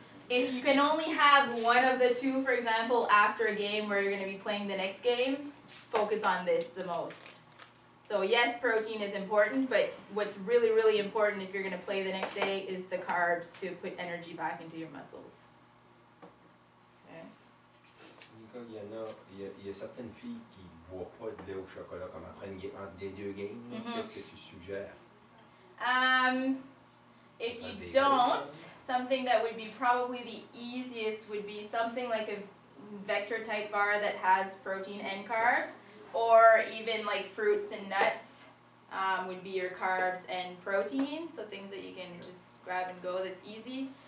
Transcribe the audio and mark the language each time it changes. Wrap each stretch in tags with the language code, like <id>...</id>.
<en>If you can only have one of the two, for example, after a game where you're going to be playing the next game, focus on this the most. So yes, protein is important, but what's really, really important if you're going to play the next day is the carbs to put energy back into your muscles. Okay.</en> <fr>Nicole, il y a certaines filles qui ne boivent pas de lait au chocolat comme après entre les deux games. Mhm. Qu'est-ce que tu suggères?</fr> <en>If you don't, something that would be probably the easiest would be something like a vector type bar that has protein and carbs, or even like fruits and nuts would be your carbs and protein, so things that you can just grab and go that's easy.</en>